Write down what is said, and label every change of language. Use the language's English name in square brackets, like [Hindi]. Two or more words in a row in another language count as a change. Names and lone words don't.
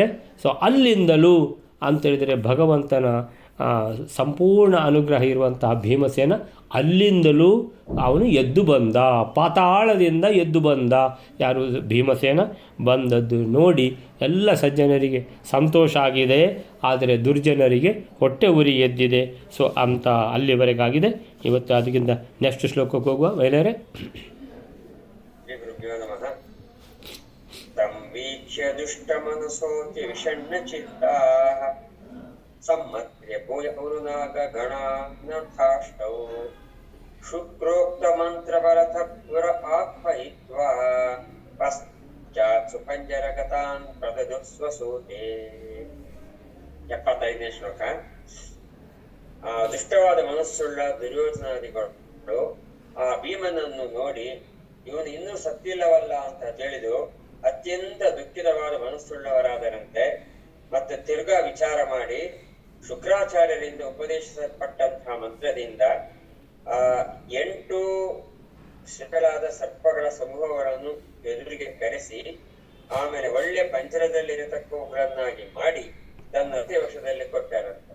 [Kannada] ಸೊ ಅಲ್ಲಿಂದಲೂ ಅಂತೇಳಿದರೆ ಭಗವಂತನ ಸಂಪೂರ್ಣ ಅನುಗ್ರಹ ಇರುವಂತಹ ಭೀಮಸೇನ ಅಲ್ಲಿಂದಲೂ ಅವನು ಎದ್ದು ಬಂದ, ಪಾತಾಳದಿಂದ ಎದ್ದು ಬಂದ. ಯಾರು, ಭೀಮಸೇನ ಬಂದದ್ದು ನೋಡಿ ಎಲ್ಲ ಸಜ್ಜನರಿಗೆ ಸಂತೋಷ ಆಗಿದೆ, ಆದರೆ ದುರ್ಜನರಿಗೆ ಹೊಟ್ಟೆ ಉರಿ ಎದ್ದಿದೆ. ಸೊ ಅಂತ ಅಲ್ಲಿವರೆಗಾಗಿದೆ. ಇವತ್ತು ಅದಕ್ಕಿಂತ ನೆಕ್ಸ್ಟ್ ಶ್ಲೋಕಕ್ಕೆ ಹೋಗುವ ವೈಲರೇ. [Sanskrit] सम्मत्र्य भूय उरुनागगणानथाष्टौ शुक्रोक्तमन्त्रबलतपुर आह्वयित्वा पश्चात् सुपञ्जरगतान् प्रददुः स्वसूते. [Kannada] 75ನೇ ಶ್ಲೋಕ. ದುಷ್ಟವಾದ ಮನಸ್ಸುಳ್ಳ ದುರ್ಯೋಧನಾದಿಗಳು ಆ ಭೀಮನನ್ನು ನೋಡಿ ಇವನು ಇನ್ನೂ ಸತ್ತಿಲ್ಲವಲ್ಲ ಅಂತ ತಿಳಿದು ಅತ್ಯಂತ ದುಃಖಿತವಾದ ಮನಸ್ಸುಳ್ಳವರಾದರಂತೆ. ಮತ್ತೆ ತಿರ್ಗಾ ವಿಚಾರ ಮಾಡಿ ಶುಕ್ರಾಚಾರ್ಯರಿಂದ ಉಪದೇಶಿಸಲ್ಪಟ್ಟಂತಹ ಮಂತ್ರದಿಂದ 8 ಶಿಥಿಲಾದ ಸರ್ಪಗಳ ಸಮೂಹಗಳನ್ನು ಎದುರಿಗೆ ಕರೆಸಿ ಆಮೇಲೆ ಒಳ್ಳೆ ಪಂಜರದಲ್ಲಿರತಕ್ಕವುಗಳನ್ನಾಗಿ ಮಾಡಿ ತನ್ನ ವಶದಲ್ಲಿ ಕೊಟ್ಟಾರಂತ.